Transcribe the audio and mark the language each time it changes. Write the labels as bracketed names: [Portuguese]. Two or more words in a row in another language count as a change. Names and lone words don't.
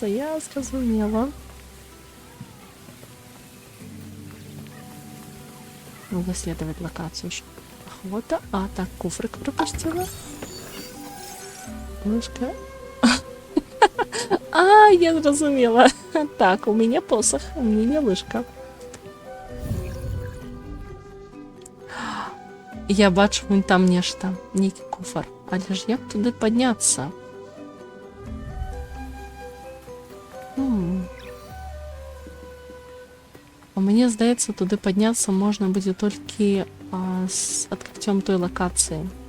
[Belarusian] Я зразумела. Выследовать локацию. Охота. Так, куфрик пропустила. Лыжка. Я зразумела. Так, у меня посох, у меня не лыжка. Я бачу, вон там нешта, нейкі куфар. Але ж як туди падняцца? Мне здаецца, туди падняцца можна будзе толькі з адкрыццём той лакацыі.